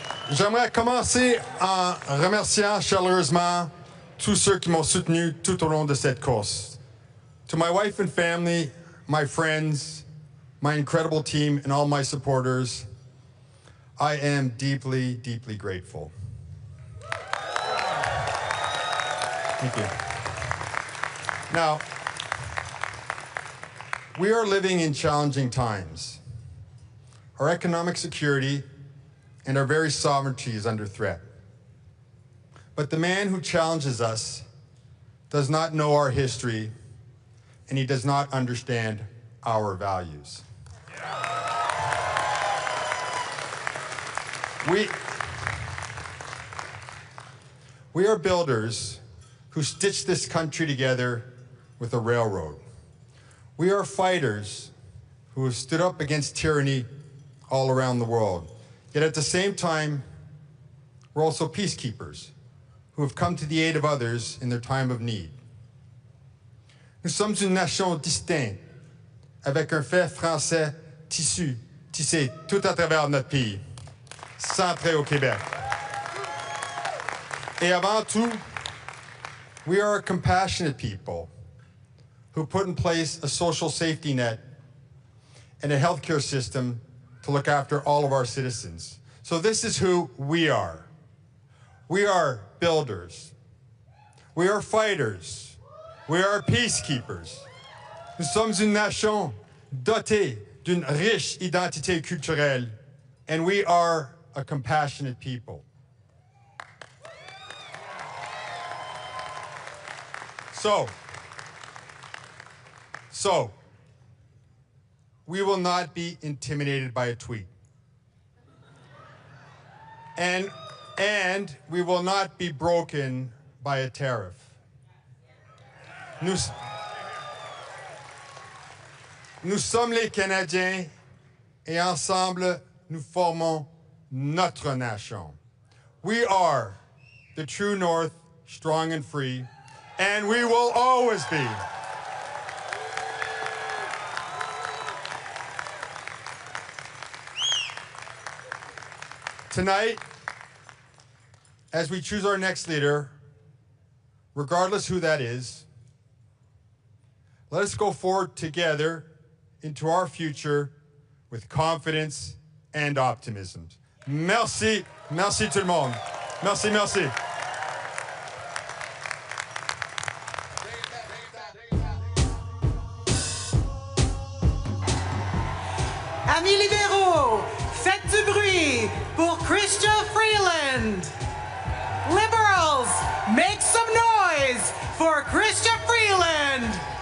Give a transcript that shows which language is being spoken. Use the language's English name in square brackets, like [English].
[French] J'aimerais commencer en remerciant chaleureusement tous ceux qui m'ont soutenu tout au long de cette course. [English] To my wife and family, my friends, my incredible team, and all my supporters, I am deeply, deeply grateful. Thank you. Now, we are living in challenging times. Our economic security and our very sovereignty is under threat. But the man who challenges us does not know our history, and he does not understand our values. We are builders who stitched this country together with a railroad. We are fighters who have stood up against tyranny all around the world. Yet at the same time, we're also peacekeepers who have come to the aid of others in their time of need. [French] Nous sommes une nation distincte, avec un fait français tissé tout à travers notre pays, centré au Québec. [English] Et avant tout, we are a compassionate people who put in place a social safety net and a healthcare system to look after all of our citizens. So this is who we are. We are builders. We are fighters. We are peacekeepers. [French] Nous sommes une nation dotée d'une riche identité culturelle, [English] and we are a compassionate people. So, we will not be intimidated by a tweet. And we will not be broken by a tariff. Nous sommes les Canadiens et ensemble nous formons notre nation. We are the true North, strong and free, and we will always be. Tonight, as we choose our next leader, regardless who that is, let us go forward together into our future with confidence and optimism. [French] Merci. Merci tout le monde. Merci, merci. Amis libéraux, faites du bruit pour Chrystia Freeland. [English] Liberals, make some noise for Chrystia Freeland.